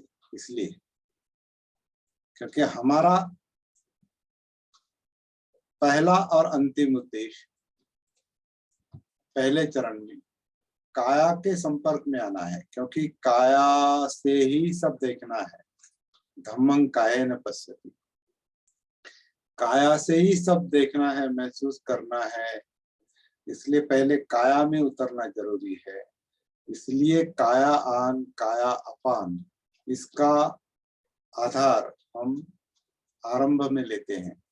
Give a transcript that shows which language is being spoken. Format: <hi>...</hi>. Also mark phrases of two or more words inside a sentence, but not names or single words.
<hi>इसलिए क्योंकि हमारा पहला और अंतिम उद्देश्य पहले चरण में काया के संपर्क में आना है, क्योंकि काया से ही सब देखना है।</hi> <pi>धम्मं कायेन पश्यति,</pi> <hi>काया से ही सब देखना है, महसूस करना है। इसलिए पहले काया में उतरना जरूरी है। इसलिए काया आन काया अपान, इसका आधार हम आरंभ में लेते हैं।</hi>